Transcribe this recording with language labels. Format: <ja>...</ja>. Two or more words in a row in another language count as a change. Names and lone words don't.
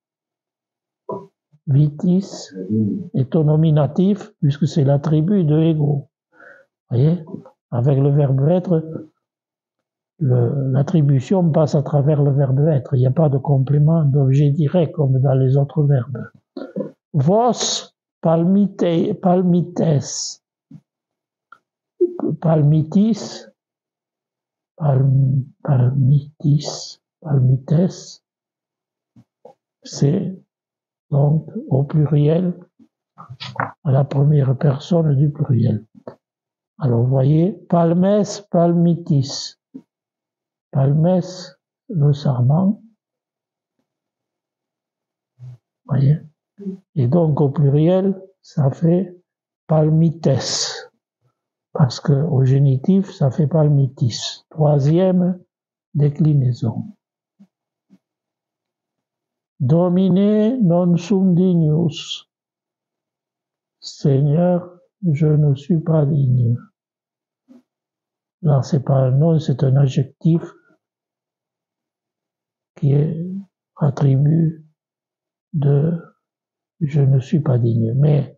<fr>Vitis est au nominatif puisque c'est l'attribut de ego. Vous voyez, avec le verbe être, l'attribution passe à travers le verbe être. Il n'y a pas de complément d'objet direct comme dans les autres verbes.</fr> <la>Vos palmites, palmites, palmitis, palmitis, palmites,</la> <fr>c'est donc au pluriel, à la première personne du pluriel. Alors vous voyez,</fr> <la>palmes, palmitis.</la> <fr>Palmes, le sarment. Vous voyez? Et donc au pluriel, ça fait palmites. Parce qu'au génitif, ça fait palmitis. Troisième déclinaison.</fr> <la>Domine non sum dignus.</la> <fr>Seigneur, je ne suis pas digne. Là, c'est pas un nom, c'est un adjectif qui est attribut de je ne suis pas digne.</fr>